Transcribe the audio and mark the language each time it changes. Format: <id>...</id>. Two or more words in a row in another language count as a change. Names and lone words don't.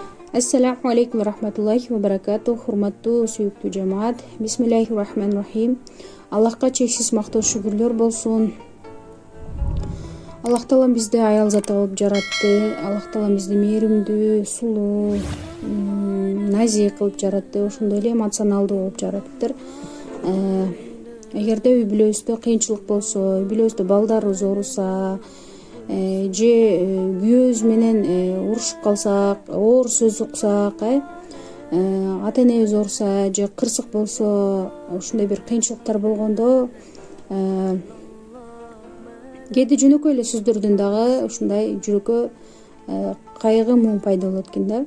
<ar>السلام عليكم و رحمة الله و بركاته.</ar> <ky>Хурматтуу сүйүктүү жамаат.</ky> <ar>بسم الله الرحمن الرحيم.</ar> <ky>Аллахка чексиз мактоо шүгүрлөр болсун. Аллах таалам бизди аял заты кылып жаратты. Аллах таалам бизди мээримдүү, сулуу, назик кылып жаратты. Ошондой эле эмоционалдуу кылып жараттыр. Эгерде үй бүлөбүздө кыйынчылык болсо, үй бүлөбүздө балдарыбыз ооруса, же күйөөбүз менен урушуп калсак, оор сөз уксак, ата энебиз ооруса же кырсык болсо, ушундай бир кыйынчылыктар болгондо кээде жөнөкөй эле сөздөрдөн дагы ушундай жүрөккө кайгы муң пайда болот экен да.</ky>